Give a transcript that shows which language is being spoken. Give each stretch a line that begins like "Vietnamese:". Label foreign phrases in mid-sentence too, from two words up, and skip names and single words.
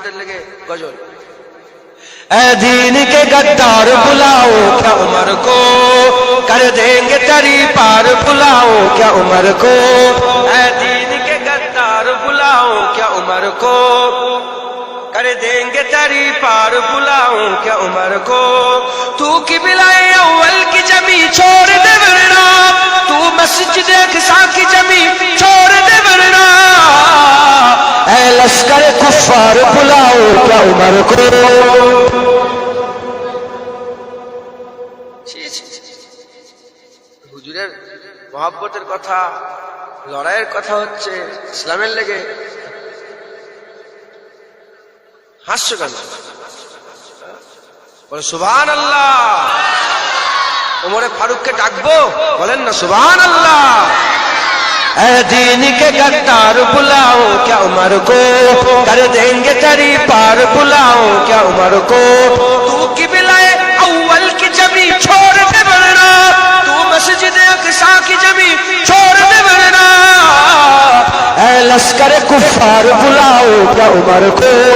Bangla: খিদমতের লেগে গজল।
Urdu: اے دین کے غدار بلاؤ کیا عمر کو کر دیں گے تری پار بلاؤ کیا عمر کو اے دین کے غدار بلاؤ کیا عمر کو کر دیں گے تری پار بلاؤ کیا عمر کو تو قبلہ اول کی جمی چھوڑ دے ورنہ تو مسجد اقصی کی جمی چھوڑ دے ورنہ اے لشکر کفار بلاؤ کیا عمر کو
Bangla: হুজুরের মহব্বতের কথা লড়াইয়ের কথা হচ্ছে ইসলামের লেগে হাস্য কেন বলে সুবহানাল্লাহ ওমরে ফারুককে ডাকবো বলেন না সুবহানাল্লাহ
Urdu: اے دین کے غدار بلاؤ کیا عمر کو کر دیں گے تری پار بلاؤ کیا عمر کو تو قبلہ اول کی جمی چھوڑ دے ورنہ تو مسجد اقصی کی جمی چھوڑ دے ورنہ اے لشکر کفار بلاؤ کیا عمر کو